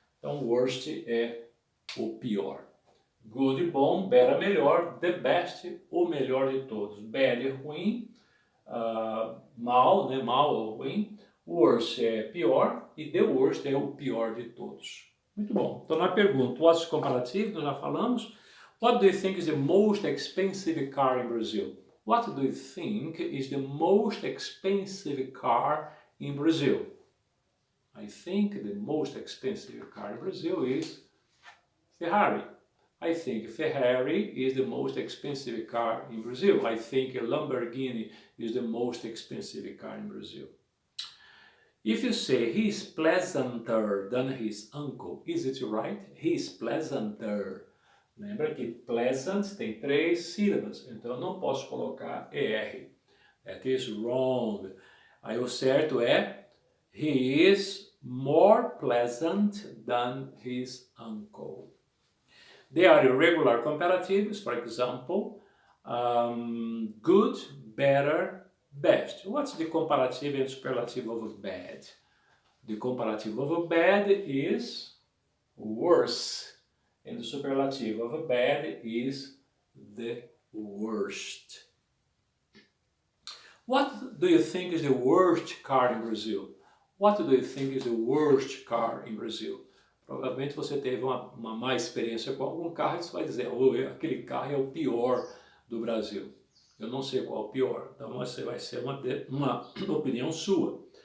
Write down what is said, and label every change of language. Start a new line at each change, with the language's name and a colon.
Portuguese: Então, worst é o pior. Good, bom, better, melhor, the best, o melhor de todos. Bad, ruim, mal, né, mal ou ruim. Worst é pior e the worst é o pior de todos. Muito bom. Então, na pergunta,
English: what's comparative,
Portuguese: nós já falamos.
English: What do you think is the most expensive car in Brazil? What do you think is the most expensive car in Brazil? I think the most expensive car in Brazil is Ferrari. I think Ferrari is the most expensive car in Brazil. I think a Lamborghini is the most expensive car in Brazil. If you say he is pleasanter than his uncle, is it right? He is pleasanter.
Portuguese: Lembra que pleasant tem 3 sílabas, então eu não posso colocar ER.
English: That is wrong.
Portuguese: Aí o certo é
English: he is more pleasant than his uncle. They are irregular comparatives, for example, good, better, best. What's the comparative and superlative of bad? The comparative of bad is worse, and the superlative of bad is the worst. What do you think is the worst car in Brazil? What do you think is the worst car in Brazil?
Portuguese: Provavelmente você teve uma má experiência com algum carro e você vai dizer, aquele carro é o pior do Brasil. Eu não sei qual é o pior, então você vai ser uma opinião sua.